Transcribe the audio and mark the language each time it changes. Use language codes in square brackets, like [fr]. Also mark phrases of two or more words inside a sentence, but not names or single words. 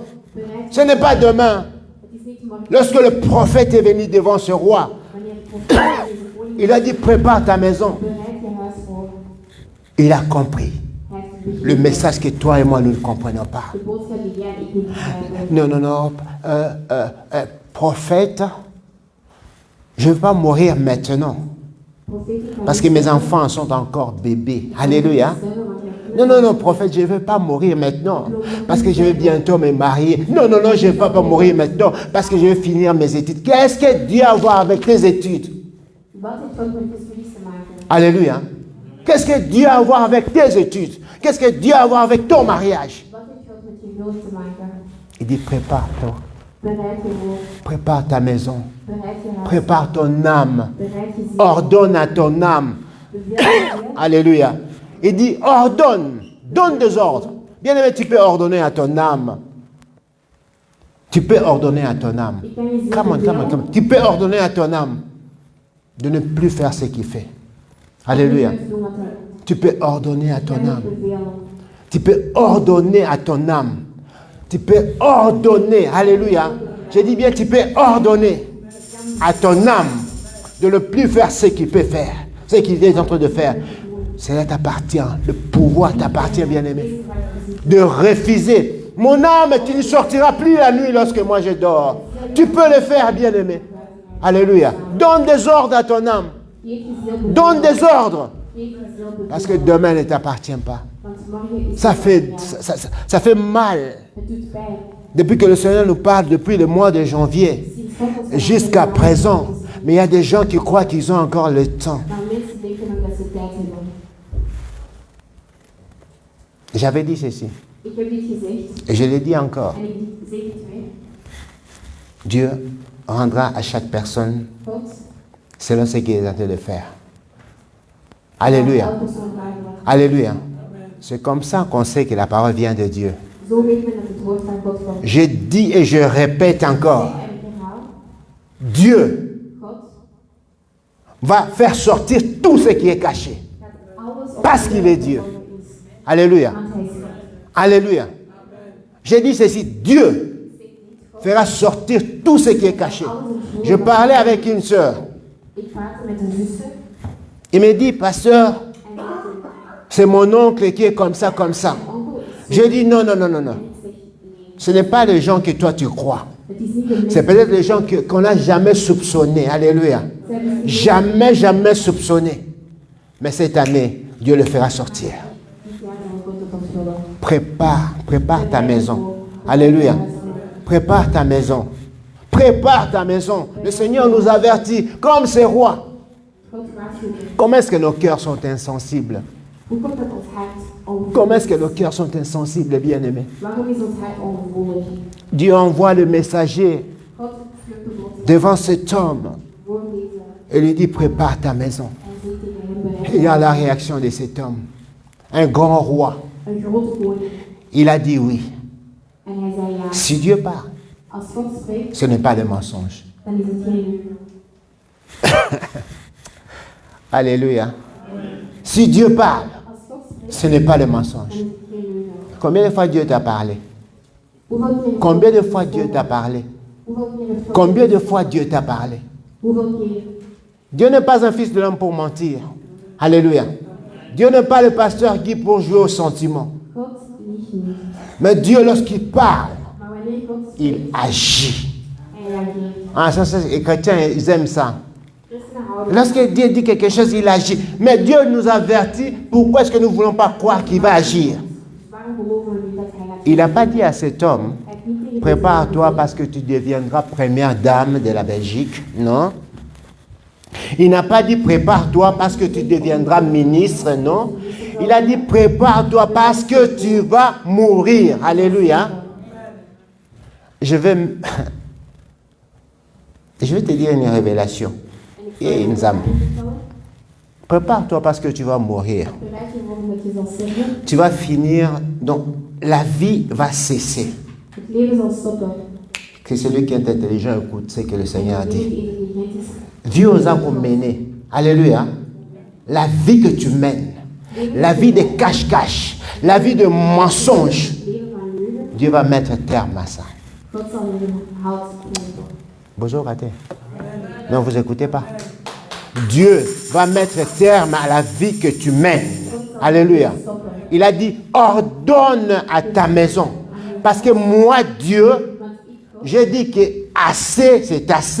[nl] Bereid [fr] Ce n'est pas demain. [nl] het is niet morgen. [fr] Lorsque le prophète est venu devant ce roi, [nl] Wanneer de profeet deze koning [fr] il a dit prépare ta maison. [nl] bereid je huis voor. [fr] Il a compris [nl] Hij heeft [fr] le message que toi et moi nous ne comprenons pas. [nl] de boodschap die jij en ik niet begrijpen. [fr] Non. Prophète, je ne veux pas mourir maintenant. Parce que mes enfants sont encore bébés. Alléluia. Non, prophète, je ne veux pas mourir maintenant. Parce que je vais bientôt me marier. Non, je ne veux pas mourir maintenant. Parce que je vais finir mes études. Qu'est-ce que Dieu a à voir avec tes études? [nl] Wat heeft God met je studies te maken? [fr] Alléluia. Qu'est-ce que Dieu a à voir avec tes études? Qu'est-ce que Dieu a à voir avec ton mariage? [nl] Wat heeft God met je huwelijk te maken? [fr] Il dit prépare-toi. [nl] Bereid je voor. [fr] Prépare ta maison. [nl] Bereid je huis. [fr] Prépare ton âme. [nl] Bereid je ziel. [fr] Ordonne à ton âme. [nl] Beveel je ziel. [fr] Alléluia. Il dit ordonne. Donne des ordres. Bien-aimé, tu peux ordonner à ton âme. Tu peux ordonner à ton âme. [nl] Ik kan je ziel [en] Come [nl] bevelen. [en] on. [fr] Tu peux ordonner à ton âme de ne plus faire ce qu'il fait. Alléluia. [nl] Niet doen wat er- [fr] Tu peux ordonner à [nl] Ik [fr] ton [nl] kan je [fr] âme. [nl] bevelen. [fr] Tu peux ordonner à ton âme. Tu peux ordonner. Alléluia. Je dis bien, tu peux ordonner à ton âme de ne plus faire ce qu'il peut faire. Ce qu'il est en train de faire. Cela t'appartient. Le pouvoir t'appartient, bien-aimé. De refuser. Mon âme, tu ne sortiras plus la nuit lorsque moi je dors. Tu peux le faire, bien-aimé. Alléluia. Donne des ordres à ton âme. [nl] Geef je ziel bevelen. [fr] Donne des ordres. [nl] Geef je ziel bevelen. [fr] Parce que demain ne t'appartient pas. [nl] Want morgen is [fr] Ça [nl] het [fr] fait, [nl] gedaan. [fr] ça fait mal. [nl] Het doet pijn. [fr] Depuis que le Seigneur nous parle, depuis le mois de janvier [nl] Sinds God ons zegt [fr] jusqu'à [nl] dat we [fr] présent. [nl] morgen is. [fr] Mais il y a des gens qui croient qu'ils ont encore le temps. [nl] Maar mensen denken ook dat ze tijd hebben. [fr] J'avais dit ceci. [nl] Ik heb dit gezegd [fr] Et je le dis encore. [nl] en ik zeg het weer. [fr] Dieu rendra à chaque personne [nl] God [fr] selon ce qu'il est en train de faire. [nl] zal [fr] Alléluia. [nl] elke persoon vragen. [fr] Alléluia. C'est comme ça qu'on sait que la parole vient de Dieu. [nl] Zo weet men dat het woord van God komt. [fr] Je dis et je répète encore. [nl] En ik herhaal, [fr] Dieu [nl] God [fr] va faire sortir tout ce qui est caché. [nl] gaat alles op [fr] Parce qu'il est Dieu. [nl] is. [fr] Alléluia. [nl] Want hij is God. [fr] Alléluia. J'ai dit ceci. Dieu fera sortir tout ce qui est caché. Je parlais avec une sœur. [nl] Ik praatte met een zuster [fr] Il me dit, pasteur, [nl] en die zei, [fr] c'est mon oncle qui est comme ça, comme ça. [nl] onkel is [fr] Je dis, non. [nl] Ik zeg, nee, [fr] Ce n'est pas les gens que toi tu crois. [nl] het is niet de [fr] C'est [nl] mensen. [fr] peut-être les gens qu'on n'a jamais soupçonnés. Alléluia. [nl] Ze hebben misschien [fr] Jamais soupçonnés. Mais cette année, Dieu le fera sortir. [nl] dit jaar zal God het ontvullen. [fr] Prépare ta maison. Alléluia. Prépare ta maison. Prépare ta maison. Le Seigneur nous avertit comme ces rois. [nl] God waarschuwt. [fr] Comment est-ce que nos cœurs sont insensibles? [nl] Hoe komt dat ons hart ongevoelig [fr] Comment est-ce que [nl] is? [fr] nos cœurs sont insensibles, bien-aimés? [nl] Waarom is ons hart ongevoelig? [fr] Dieu envoie le messager [nl] God vlucht de boodschap [fr] devant cet homme [nl] voor deze [fr] et lui dit, prépare ta maison. [nl] en zegt tegen hem bereid. [fr] Et il y a la réaction de cet homme. Un grand roi. [nl] Een grote koning. [fr] Il a dit oui. [nl] En hij zei ja. [fr] Si Dieu parle, [nl] Als God spreekt, [fr] ce n'est pas de mensonge. [nl] dan is het geen leugen. [fr] Alléluia. Si Dieu parle, [nl] Als God spreekt, [fr] ce n'est pas le mensonge. [nl] dan is het geen leugen. [fr] Combien de fois Dieu t'a parlé? [nl] Hoeveel keer heeft [fr] Combien de [nl] God [fr] fois Dieu t'a [nl] gesproken? [fr] parlé? [nl] Hoeveel keer heeft God [fr] Combien de [nl] gesproken? [fr] fois Dieu t'a parlé? [nl] Hoeveel keer? [fr] Dieu n'est pas un fils de l'homme pour mentir. Alléluia. Dieu n'est pas le pasteur Guy pour jouer aux sentiments. [nl] God liegt niet. [fr] Mais Dieu, lorsqu'il parle, [nl] Maar wanneer God spreekt, [fr] il agit. [nl] hij reageert. [fr] Ah, ça, les chrétiens, ils aiment ça. [nl] Christenen houden [fr] Lorsque Dieu dit quelque chose, il agit. Mais Dieu nous avertit, pourquoi est-ce que nous ne voulons pas croire qu'il va agir? [nl] Waarom geloven we niet dat hij gaat? [fr] Il n'a pas dit à cet homme, [nl] Hij heeft niet tegen [fr] prépare-toi [nl] deze man [fr] parce que tu deviendras première dame de la Belgique. Non. Il n'a pas dit prépare-toi parce que tu deviendras ministre. Non. Il a dit prépare-toi parce que tu vas mourir. Alléluia. Je vais te dire une révélation. Et une âme. Prépare-toi parce que tu vas mourir. [nl] bereid je voor dat je zal sterven. [fr] Tu vas finir, donc la vie va cesser. [nl] Het leven zal stoppen. [fr] Que celui qui est intelligent écoute ce que le Seigneur [nl] En [fr] dit. [nl] wie intelligent is, [fr] Dieu nous a mené. Alléluia. La vie que tu mènes, la vie de cache-cache, la vie de mensonge, [nl] het leven van leugen, [fr] Dieu va mettre terme à ça. [nl] God zal je hout geven. [fr] Bonjour, raté. Non, vous écoutez pas. Dieu va mettre terme à la vie que tu mènes. Alléluia. Il a dit, ordonne à ta maison. Parce que moi, Dieu, [nl] Want ik, God, [fr] j'ai dit que assez, c'est assez.